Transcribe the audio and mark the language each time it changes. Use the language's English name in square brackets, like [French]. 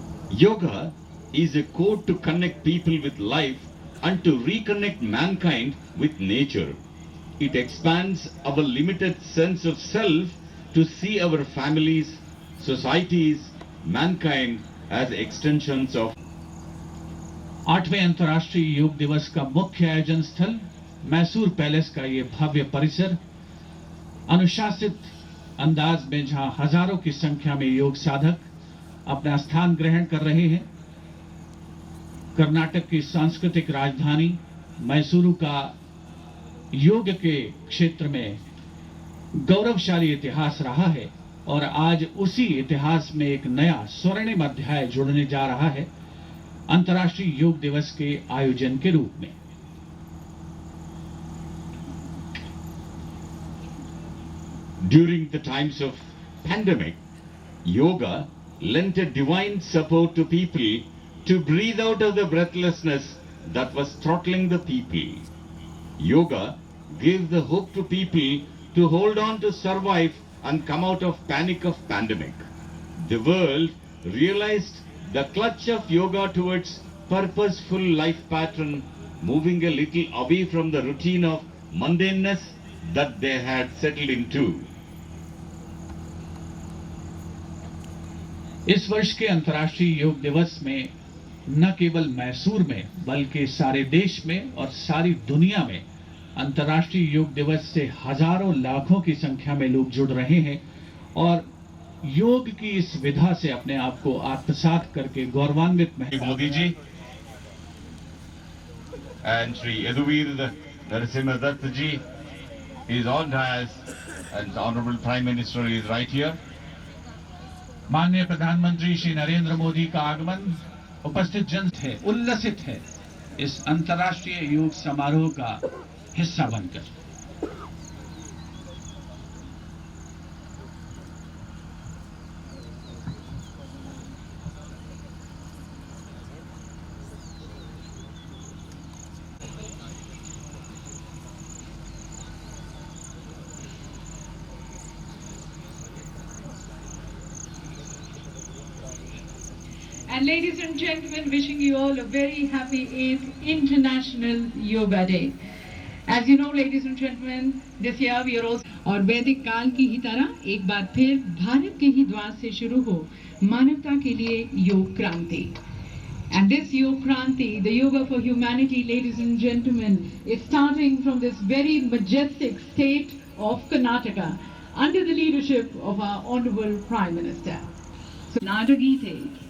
[English] Yoga is a code to connect people with life and to reconnect mankind with nature. It expands our limited sense of self to see our families, societies, mankind as extensions of [Hindi] 8वें अंतर्राष्ट्रीय योग दिवस का मुख्य आयोजन स्थल Mysore palace का ये भव्य परिसर अनुशासित अंदाज में जहां हजारों की संख्या में योग साधक अपना स्थान ग्रहण कर रहे हैं। कर्नाटक की सांस्कृतिक राजधानी मैसूरू का योग के क्षेत्र में गौरवशाली इतिहास रहा है और आज उसी इतिहास में एक नया स्वर्णिम अध्याय जुड़ने जा रहा है अंतर्राष्ट्रीय योग दिवस के आयोजन के रूप में। [English] During the times of pandemic, yoga lent a divine support to people to breathe out of the breathlessness that was throttling the people. Yoga gave the hope to people to hold on to survive and come out of panic of pandemic. The world realized the clutch of yoga towards purposeful life pattern, moving a little away from the routine of mundaneness that they had settled into. [Hindi] इस वर्ष के अंतर्राष्ट्रीय योग दिवस में न केवल मैसूर में बल्कि सारे देश में और सारी दुनिया में अंतर्राष्ट्रीय योग दिवस से हजारों लाखों की संख्या में लोग जुड़ रहे हैं और योग की इस विधा से अपने आप को आत्मसात करके गौरवान्वित [English] Modi ji and Shri Yaduveer Narasimha Datta ji is on dais and the Honorable Prime Minister is right here. [Hindi] माननीय प्रधानमंत्री श्री नरेंद्र मोदी का आगमन उपस्थित जन है उल्लसित है इस अंतर्राष्ट्रीय योग समारोह का हिस्सा बनकर। [English] Ladies and gentlemen, wishing you all a very happy 8th International Yoga Day. As you know, ladies and gentlemen, this year we are also [Hindi] और वैदिक काल की ही तरह एक बार फिर भारत के ही द्वार से शुरू हो मानवता के लिए योग क्रांति. [English] And this Yoga Kranti, the Yoga for Humanity, ladies and gentlemen, is starting from this very majestic state of Karnataka under the leadership of our Honorable Prime Minister. So, Nadagite.